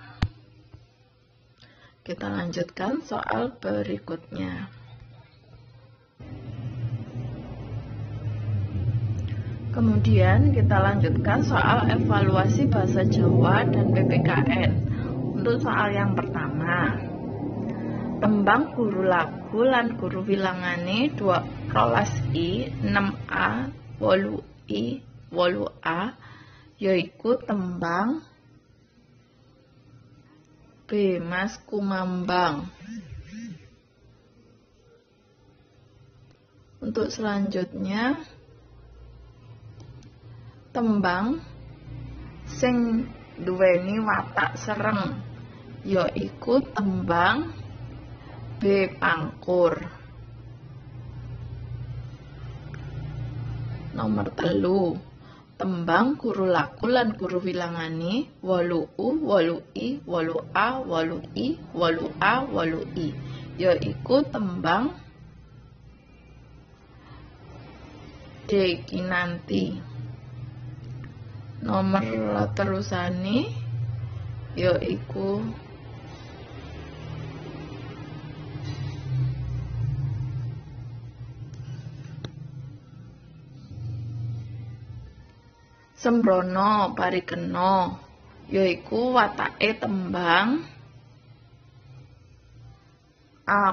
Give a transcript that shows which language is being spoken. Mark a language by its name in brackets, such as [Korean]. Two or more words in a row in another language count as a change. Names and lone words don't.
[Indonesian] Kita lanjutkan soal berikutnya. Kemudian kita lanjutkan soal evaluasi bahasa Jawa dan PPKN. Untuk soal yang pertama, [Javanese] tembang guru lagu lan guru wilangane 12i, 6a, 8i, 8A yaiku tembang B. Mas Kumambang. [Indonesian] Untuk selanjutnya, [Javanese] tembang sing duweni watak sereng yaiku tembang B. Pangkur. Nomor 3, tembang guru laku lan guru wilangane 8U, 8I, 8A, 8I, 8A, 8I yaiku tembang D. Kinanti. Nomor terusane yaiku Sembrono Parikena yaiku watake tembang A.